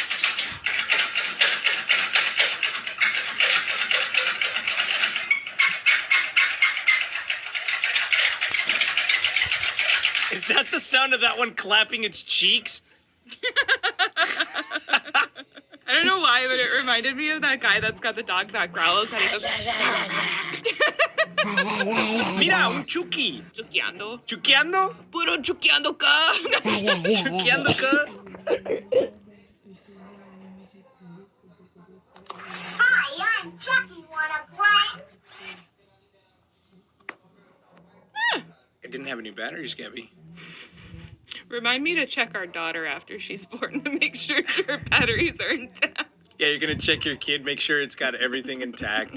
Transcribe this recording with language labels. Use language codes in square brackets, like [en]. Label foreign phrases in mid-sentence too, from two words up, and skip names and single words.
[en] Is that the sound of that one clapping its cheeks? I don't know why, but it reminded me of that guy that's got the dog that growls and he goes, [es] Mira, un chuki. chuqueando. ¿Chuqueando? Puro chuqueando ka. ¿Chuqueando ka? [en] Hi, I'm Chucky. Wanna play? It didn't have any batteries, Gabby. Remind me to check our daughter after she's born to make sure her batteries are intact. Yeah, you're gonna check your kid, make sure it's got everything intact.